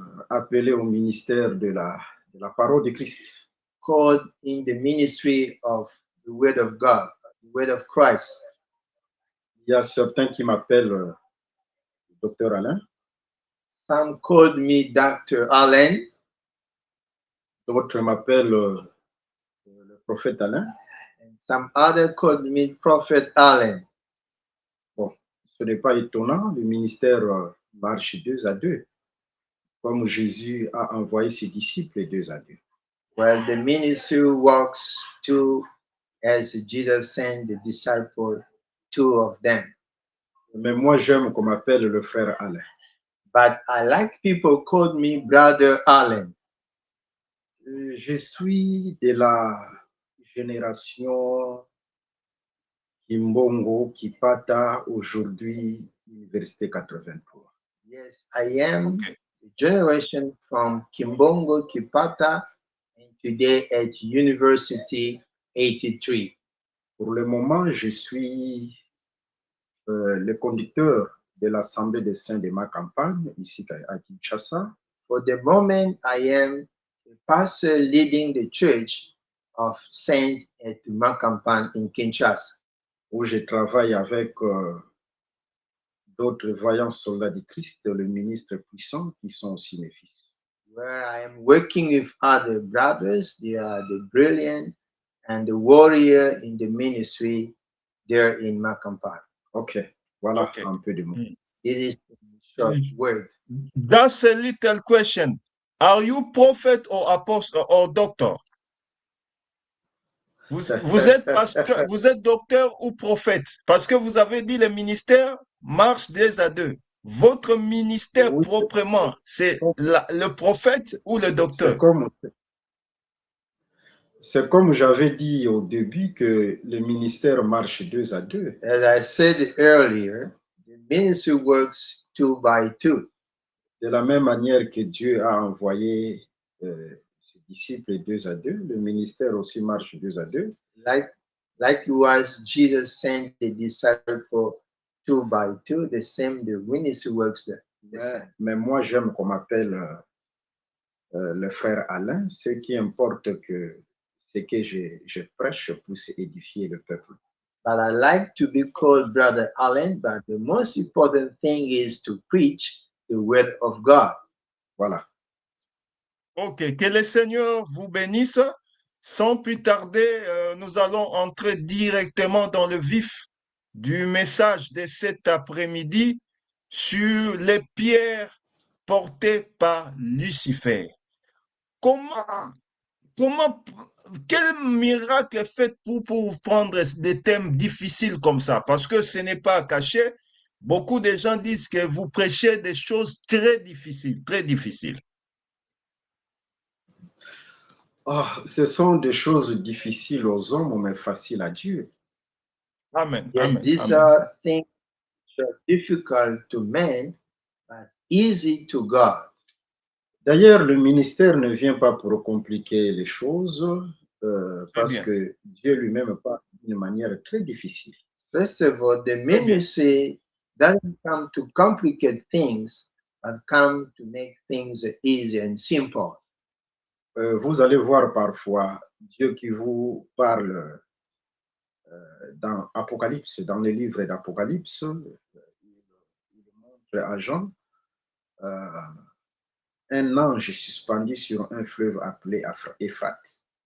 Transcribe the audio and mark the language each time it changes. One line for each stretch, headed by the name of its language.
French: appelé au ministère de la parole de Christ.
English: called in the ministry of the Word of God, the Word of Christ.
French: Il y a certains qui m'appellent docteur Alain,
English: Some called me Dr. Alain,
French: d'autres m'appellent le prophète Alain.
English: and some other called me Prophet Alain.
French: Bon, ce n'est pas étonnant, le ministère marche deux à deux, comme Jésus a envoyé ses disciples deux à deux.
English: Well, the ministry works two as Jesus sent the disciples, two of them.
French: Mais moi, j'aime qu'on m'appelle le frère Alain.
English: But I like people called me Brother Alain.
French: Je suis de la génération Kimbongo Kipata, aujourd'hui Université 83.
English: Yes, I am Okay. the generation from Kimbongo, Kipata, and today at University 83.
French: Pour le moment, je suis le conducteur de l'Assemblée des Saints de ma campagne, ici à Kinshasa.
English: For the moment, I am the pastor leading the church of Saint at Makampan in Kinshasa,
French: où je travaille avec d'autres vaillants soldats de Christ, le ministre puissant, qui sont aussi mes fils.
English: where I am working with other brothers. They are the brilliant and the warrior in the ministry there in Makampan.
French: Ok, voilà Ok. un peu de mots.
English: This is in short word. Just a little question. Are you prophet or apostle or doctor?
French: Vous êtes pasteur, vous êtes docteur ou prophète? Parce que vous avez dit le ministère marche deux à deux. Votre ministère Oui, proprement, c'est le prophète ou le docteur? c'est comme j'avais dit au début que le ministère marche deux à deux.
English: As I said earlier, the ministry works two by two.
French: De la même manière que Dieu a envoyé ses disciples deux à deux, le ministère aussi marche deux à deux.
English: Like Likewise, Jesus sent the disciples 2 by 2, the same the ministry works the same.
French: Mais moi, j'aime qu'on m'appelle le frère Alain. Ce qui importe que ce que je prêche puisse édifier le peuple.
English: But I like to be called Brother Allen, but the most important thing is to preach the word of God.
French: Voilà. Ok, que le Seigneur vous bénisse. Sans plus tarder, nous allons entrer directement dans le vif du message de cet après-midi sur les pierres portées par Lucifer. Comment, quel miracle est fait pour prendre des thèmes difficiles comme ça? Parce que ce n'est pas caché. Beaucoup de gens disent que vous prêchez des choses très difficiles, très difficiles. Oh, ce sont des choses difficiles aux hommes, mais faciles à Dieu. Amen.
English: Yes, Amen. these Amen. are things that are difficult to men, but easy to God.
French: D'ailleurs, le ministère ne vient pas pour compliquer les choses, Très parce bien. que Dieu lui-même parle d'une manière très difficile.
English: First of all, the
French: Très bien.
English: ministry doesn't come to complicate things, but come to make things easy and simple.
French: Vous allez voir parfois Dieu qui vous parle dans Apocalypse, dans le livre d'Apocalypse, il montre à Jean un ange suspendu sur un fleuve appelé Euphrate.